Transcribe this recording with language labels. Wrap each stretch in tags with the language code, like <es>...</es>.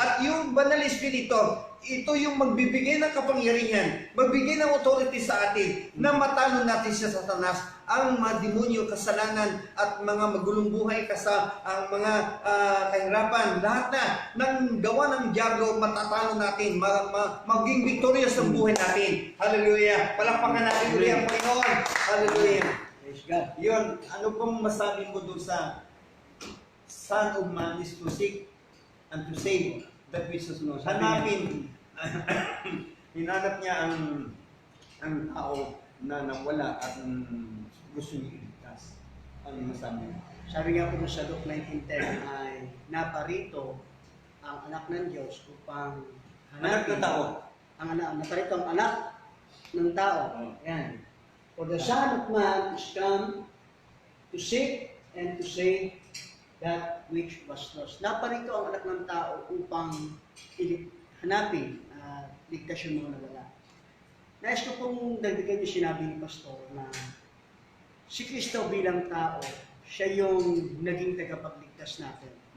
<tl>At yung Banal Espiritu, ito yung magbibigay ng kapangyarihan, magbigay ng authority sa atin na matalo natin sa Satanas, ang mga demonyo, kasalanan at mga magulong buhay ang mga kahirapan, lahat na ng gawa ng diablo, matatalo natin, maging victorious ang buhay natin. Hallelujah! Palakpakan natin ulit ang Panginoon. Hallelujah!</tl> <en>Praise God.</en> <tl>Yun, ano pong masabi mo doon sa</tl> <en>Son of Man is to seek and to save that which is lost.</en> <tl>Hanapin, hinanap niya ang tao na nawala at gusto niya iligtas. Ano masabi mo? Sabi nga po sa Luke 19:10 ay naparito ang anak ng Diyos upang Anak ng tao. Naparito ang anak ng tao. Yan.</tl> <en>For the Son of Man is come to seek and to save that which was lost.</en> <tl>Naparito ang anak ng tao upang hanapin, ligtas yung mga nawala. Nais ko pong dagdagan yung sinabi ni Pastor na si Kristo bilang tao, siya yung naging tagapagligtas natin.</tl>